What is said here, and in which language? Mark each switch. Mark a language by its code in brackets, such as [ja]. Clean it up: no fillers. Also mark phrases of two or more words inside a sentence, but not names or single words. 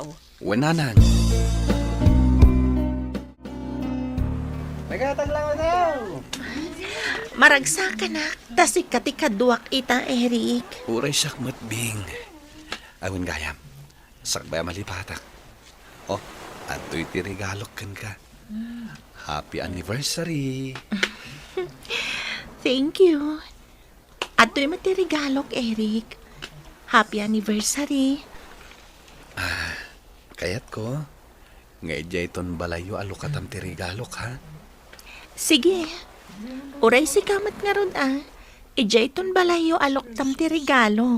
[ilo] Wen nanang. Nagatag lang ako. Maragsa ka na. Tasik ka ti kaduak ita, Eric. Uray siyak matbing. Awin gayam. Sakbay malipatak. Oh, ato'y ti regalok kan ka. [en] Happy anniversary. Thank you. [ilo] Ato'y matirigalok, Eric. [en] Happy anniversary. [ilo] Kayat ko, nga ijay ton balayo alukatam ti regalok ha. Sige, Uray si kamat nga ron Ijay ton balayo alok tam ti regalo.